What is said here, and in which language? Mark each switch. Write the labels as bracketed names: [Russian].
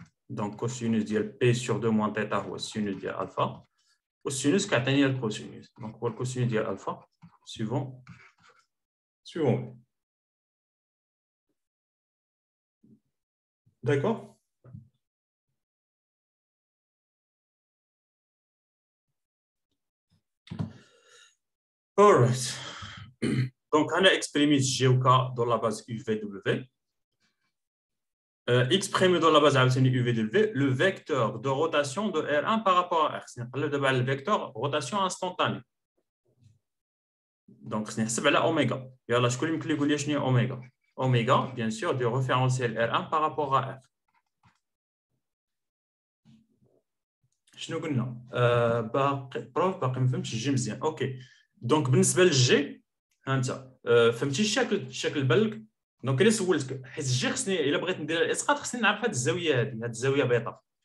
[Arabic] دونك كوسينوس ديال بي سور 2 موان تيتا هو السينوس ديال الفا، والسينوس كيعطيني الكوسينوس، دونك هو الكوسينوس ديال الفا سويفون. داكور alright. [French] Donc on a exprimé GOK dans la base UVW. Exprimé dans la base UVW le vecteur de rotation de R1 par rapport à R. C'est le vecteur rotation instantanée. Donc c'est la oméga. Et alors je vais vous dire ce que oméga. Oméga, bien sûr, du référentiel R1 par rapport à R. [Arabic] شنو قلنا؟ باقي ما فهمتش الجي مزيان. اوكي دونك بالنسبه للجي ها انت فهمتي الشكل بالك. دونك الا سولتك حيت الجي خصني الا بغيت ندير الاسقاط خصني نعرف هذه الزاويه هذه الزاويه بيتا.